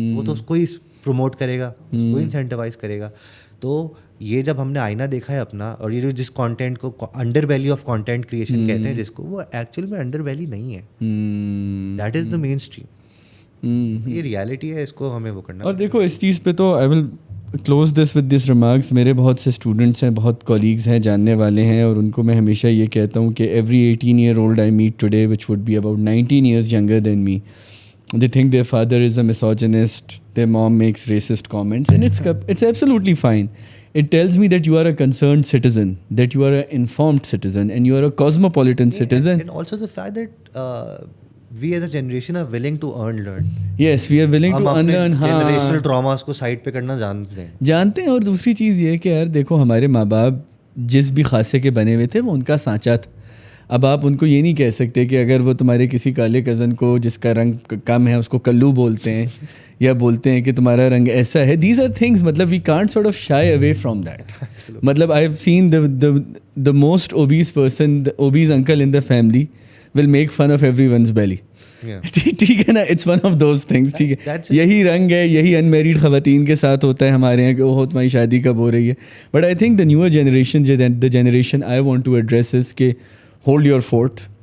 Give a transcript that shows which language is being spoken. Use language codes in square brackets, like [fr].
[ur] وہ تو اس کو ہی پروموٹ کرے گا, اس کو انسینٹیوائز کرے گا. تو یہ جب ہم نے آئینہ دیکھا ہے اپنا, اور یہ جو جس کانٹینٹ کو under valley of content creation کہتے ہیں جس کو, وہ ایکچوئل میں انڈر ویلی نہیں ہے. [en] That is the mainstream. [ur] یہ ریالٹی ہے, اس کو ہمیں وہ کرنا. اور دیکھو اس چیز پہ تو [en] I will close this with this remarks. [ur] میرے بہت سے اسٹوڈنٹس ہیں, بہت کولیگز ہیں, جاننے والے ہیں, اور ان کو میں ہمیشہ یہ کہتا ہوں کہ [en] Every 18 year old I meet today which would be about 19 years younger than me, they think their father is a misogynist, their mom makes racist comments, and it's absolutely fine. It tells me that you are a concerned citizen, that you are an informed citizen, and you are a cosmopolitan citizen. And also the fact that we as a generation are willing to learn. Yes, we are willing to unlearn. [ur] ہم اپنے generational traumas کو side پہ کرنا جانتے ہیں. اور دوسری چیز یہ ہے کہ یار دیکھو, ہمارے ماں باپ جس بھی خاصے کے بنے ہوئے تھے وہ ان کا سانچہ تھا. اب آپ ان کو یہ نہیں کہہ سکتے کہ اگر وہ تمہارے کسی کالے کزن کو جس کا رنگ کم ہے اس کو کلو بولتے ہیں, یا بولتے ہیں کہ تمہارا رنگ ایسا ہے. [en] These are things, مطلب we can't sort of shy away from that. مطلب I have seen the most obese person, the obese uncle in the family will make fun of everyone's belly. [ur] ٹھیک ہے نا, [en] It's one of those things. [ur] ٹھیک ہے, یہی رنگ ہے, یہی انمیریڈ خواتین کے ساتھ ہوتا ہے ہمارے یہاں کہ وہ تمہاری شادی کب ہو رہی ہے. [en] But I think the newer generation, the generation I want to address is کہ hold your fort.